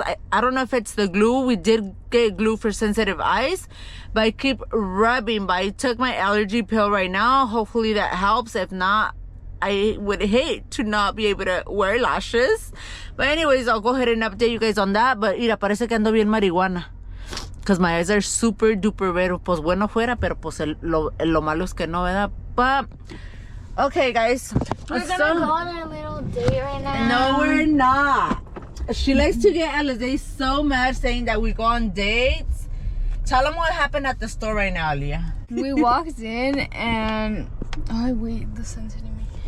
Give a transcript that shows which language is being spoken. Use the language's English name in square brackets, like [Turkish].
[English] I don't know if it's the glue. We did get glue for sensitive eyes, but I keep rubbing. But I took my allergy pill right now. Hopefully that helps. If not, I would hate to not be able to wear lashes. But anyways, I'll go ahead and update you guys on that. But [Spanish] mira, parece que ando bien marihuana, [English] because my eyes are super duper red. [Spanish] Pues bueno fuera, pero pues lo malo es que no, ¿verdad? [English] But okay, guys, we're gonna go on our little date right now. No, we're not. She likes to get Alizé so mad saying that we go on dates. Tell them what happened at the store right now, Aliyah. We walked in and wait, the sun's hitting me.